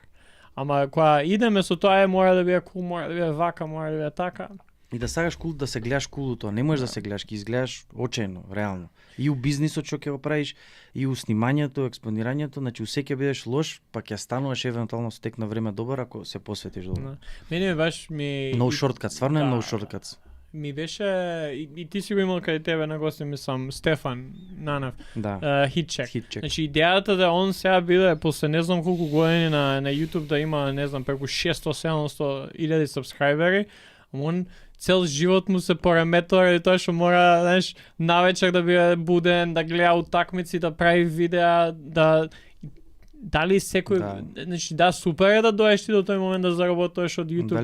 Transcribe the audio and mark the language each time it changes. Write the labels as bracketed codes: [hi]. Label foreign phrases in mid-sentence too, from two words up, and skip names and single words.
[mk] Ама кога идеме со тоа мора да биде кул, мора да биде вака, мора да биде така. И да сакаш кул, да се гледаш кул тоа, не можеш да се гледаш, ќе изгледаш очајно, реално. И у бизнисот што ќе го правиш, и у снимањето, експонирањето, значи усе ќе бидеш лош, па ќе стануваш евентуално со тек на време добар ако се посветиш добро. Мене баш ми [en] No shortcuts, [mk] стварно е [en] no shortcuts. [mk] Ми беше и ти си го имал кај тебе на гости, мислам, Стефан Нанев. Да. Хитчек. Значи идејата да он сега биде после не знам колку години на YouTube да има, не знам, преку 600-700 илјади сабскрајбери, он цел живот му се пореметува и тоа што мора, знаеш, навечер да биде буден, да гледа утакмици, да прави видеа, дали секој, значи да, супер е да доеш ти до тој момент да заработуваш од YouTube